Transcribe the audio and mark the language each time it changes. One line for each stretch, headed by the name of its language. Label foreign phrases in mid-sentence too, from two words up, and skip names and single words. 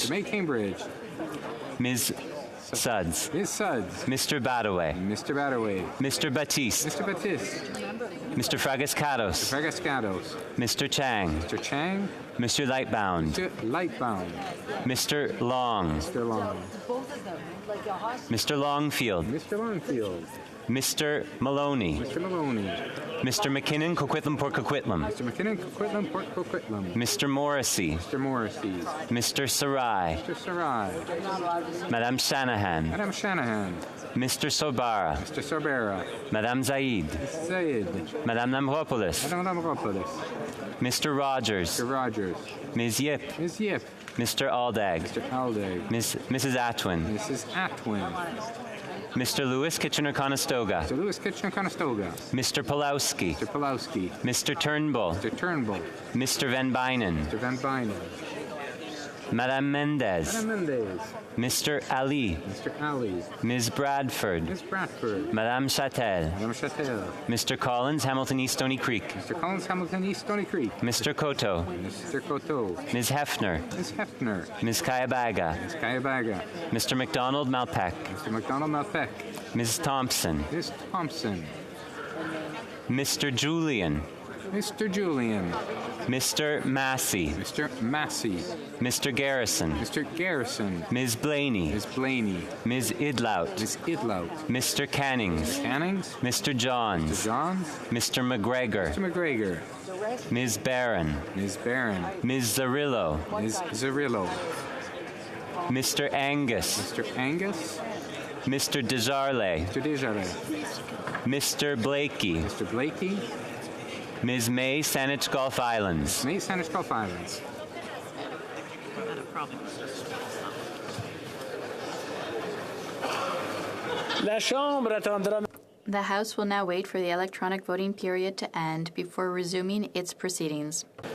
English: Mr. May Cambridge. Ms. Suds. Ms. Suds. Mr. Badaway. Mr. Badaway. Mr. Batiste. Mr. Batiste. Mr. Fragascados. Mr. Fragascados. Mr. Chang. Mr. Chang. Monsieur Lightbound. Mr. Lightbound. Mr. Long. Mr. Long. Mr. Longfield. Mr. Longfield. Mr. Maloney. Mr. Maloney. Mr. McKinnon, Coquitlam, Port Coquitlam. Mr. McKinnon, Coquitlam, Port Coquitlam. Mr. Morrissey. Mr. Morrissey. Mr. Sarai. Mr. Sarai. Madame Shanahan. Madame Shanahan. Mr. Sobara. Mr. Sobera. Madame Zaid. Mr. Zaid. Madame Namropoulos. Madame Namropoulos. Mr. Rogers. Mr. Rogers. Ms. Yip. Ms. Yip. Mr. Aldag. Mr. Aldag. Mrs. Atwin. Mrs. Atwin. Mr. Lewis Kitchener-Conestoga. Mr. Lewis Kitchener-Conestoga. Mr. Pulowski. Mr. Pulowski. Mr. Turnbull. Mr. Turnbull. Mr. Van Bynen. Mr. Van Bynen. Madame Mendez. Madame Mendez. Mr. Ali. Mr. Ali. Ms. Bradford. Ms. Bradford. Madame Châtel. Madame Châtel. Mr. Collins, Hamilton East Stony Creek. Mr. Collins, Hamilton East Stony Creek. Mr. Koto. Mr. Koto. Ms. Hefner. Ms. Hefner. Ms. Kayabaga. Ms. Kayabaga. Mr. McDonald Malpeck. Mr. McDonald Malpeck. Ms. Thompson. Ms. Thompson. Mr. Julian. Mr. Julian. Mr. Massey. Mr. Massey. Mr. Garrison. Mr. Garrison. Ms. Blaney. Ms. Blaney. Ms. Idlout. Ms. Idlout. Mr. Cannings. Cannings. Mr. Johns. Mr. Johns. Mr. McGregor. Mr. McGregor. Ms. Barron. Ms. Barron. Ms. Zarillo. Ms. Zarillo. Mr. Angus. Mr. Angus. Mr. Desjardins. Mr. Desjardins. Mr. Blakey. Mr. Blakey. Ms. May, Saanich Gulf Islands. May, Saanich Gulf Islands. The House will now wait for the electronic voting period to end before resuming its proceedings.